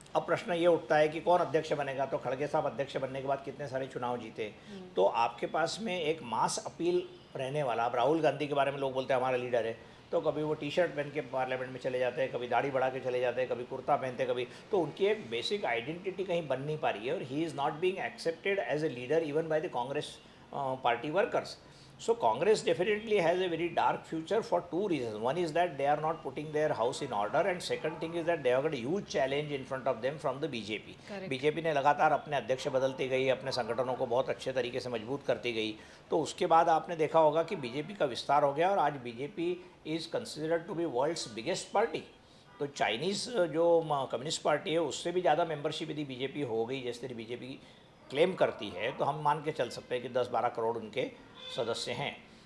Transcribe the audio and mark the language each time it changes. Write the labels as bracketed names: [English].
[Hindi] अब प्रश्न ये उठता है कि कौन अध्यक्ष बनेगा, तो खड़गे साहब अध्यक्ष बनने के बाद कितने सारे चुनाव जीते, तो आपके पास में एक मास अपील रहने वाला। अब राहुल गांधी के बारे में लोग बोलते हैं हमारा लीडर है, तो कभी वो टी शर्ट पहन के पार्लियामेंट में चले जाते हैं, कभी दाढ़ी बढ़ा के चले जाते हैं, कभी कुर्ता पहनते, कभी, तो उनकी एक बेसिक आइडेंटिटी कहीं बन नहीं पा रही है, और [English] He is not being accepted as a leader even by the Congress party workers. So Congress definitely has a very dark future for two reasons. One is that they are not putting their house in order, and second thing is that they have got a huge challenge in front of them from the BJP. [Hindi] BJP ने लगातार अपने अध्यक्ष बदलती गई, अपने संगठनों को बहुत अच्छे तरीके से मजबूत करती गई, तो उसके बाद आपने देखा होगा कि बीजेपी का विस्तार हो गया और आज [English] BJP is considered to be world's biggest party. [Hindi] तो चाइनीज़ जो कम्युनिस्ट पार्टी है उससे भी ज़्यादा मेंबरशिप यदि बीजेपी हो गई, जैसे बीजेपी क्लेम करती है, तो हम मान के चल सकते हैं कि 10-12 करोड़ उनके सदस्य हैं।